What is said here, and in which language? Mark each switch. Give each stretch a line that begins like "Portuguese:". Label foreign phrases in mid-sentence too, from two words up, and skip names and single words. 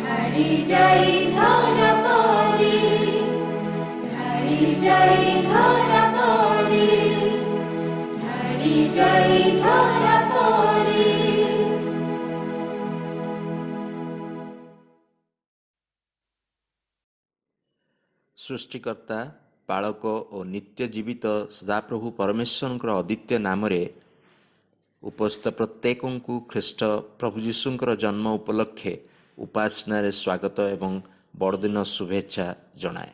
Marathi: ढाळी जाई धरा परी, ढाळी जाई धरा परी, ढाळी जाई धरा परी।
Odia: ସୃଷ୍ଟିକର୍ତ୍ତା ପାଳକ ଓ ନିତ୍ୟ ଜୀବିତ ସଦାପ୍ରଭୁ ପରମେଶ୍ୱରଙ୍କର ଅଦ୍ୱିତୀୟ ନାମରେ ଉପସ୍ଥିତ ପ୍ରତ୍ୟେକଙ୍କୁ ଖ୍ରୀଷ୍ଟ ପ୍ରଭୁ ଯୀଶୁଙ୍କର ଜନ୍ମ ଉପଲକ୍ଷେ ଉପାସନାରେ ସ୍ୱାଗତ ଏବଂ ବଡ଼ଦିନ ଶୁଭେଚ୍ଛା ଜଣାଏ।